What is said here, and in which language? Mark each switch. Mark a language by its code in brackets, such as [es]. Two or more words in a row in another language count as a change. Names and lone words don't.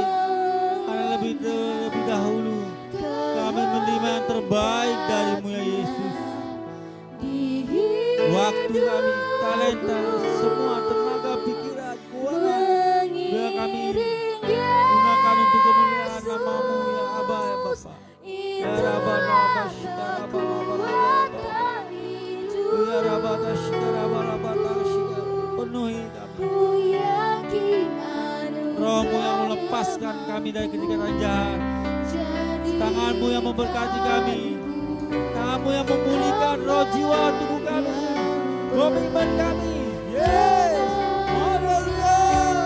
[id] Karena lebih dahulu kami menerima yang terbaik darimu ya Yesus. Waktu kami, talenta, semua tenaga, pikiran, keuangan, biar kami gunakan untuk kemuliaan namamu ya Aba ya Bapa. Ya Rabba Rabba Shita Rabba Rabba Rabba Ya Rabba Tashita Rabba Rabba Tashita. Penuhi kami Rohmu yang melepaskan kami dari ketinggalan jahat. Tanganmu yang memberkati kami. Tanganmu yang memulihkan roh jiwa tubuh kami. Roh iman kami. Yes. Haleluya.